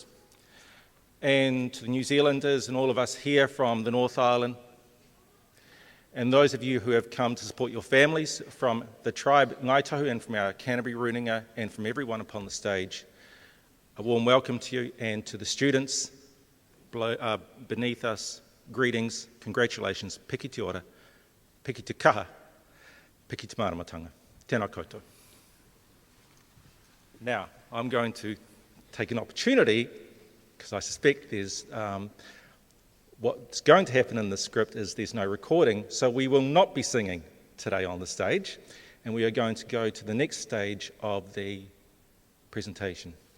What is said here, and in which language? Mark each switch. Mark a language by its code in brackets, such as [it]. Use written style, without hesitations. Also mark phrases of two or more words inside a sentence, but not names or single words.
[en] And to the New Zealanders and all of us here from the North Island, and those of you who have come to support your families from the tribe Ngaitahu and from our Canterbury Runanga and from everyone upon the stage, a warm welcome to you, and to the students beneath us, greetings, congratulations, [mi] piki te ora, piki te kaha, piki te maramatanga. Tēnā koutou. [en] Now, I'm going to take an opportunity, because I suspect there's what's going to happen in the script is there's no recording, so we will not be singing today on the stage, and we are going to go to the next stage of the presentation.